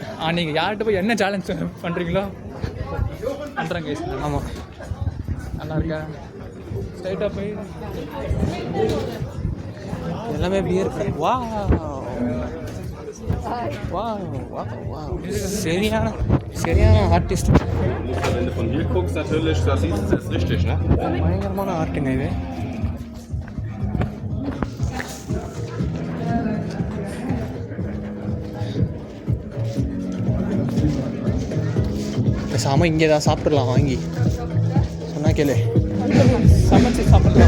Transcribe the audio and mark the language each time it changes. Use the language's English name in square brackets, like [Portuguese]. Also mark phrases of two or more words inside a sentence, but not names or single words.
[Tamil] நீங்கள் [English] யார்கிட்ட [Tamil] போய் என்ன சேலஞ்ச் பண்ணுறீங்களோ பண்ணுறேங்க. ஆமாம், நல்லா இருக்கா? [English] straight-ஆக போய் [Tamil] எல்லாமே அப்படியே இருக்கு. வா வா வா வா, [English] சரியான artist. [German] Wenn du von hier guckst, natürlich, das siehst du, das ist richtig, ne? [Tamil] பயங்கரமான ஆர்ட்டுங்க இது. பேசாமல் இங்கே தான் சாப்பிட்றலாம் வாங்கி. சொன்னா கேளு, சமைச்சு சாப்பிடலாம்.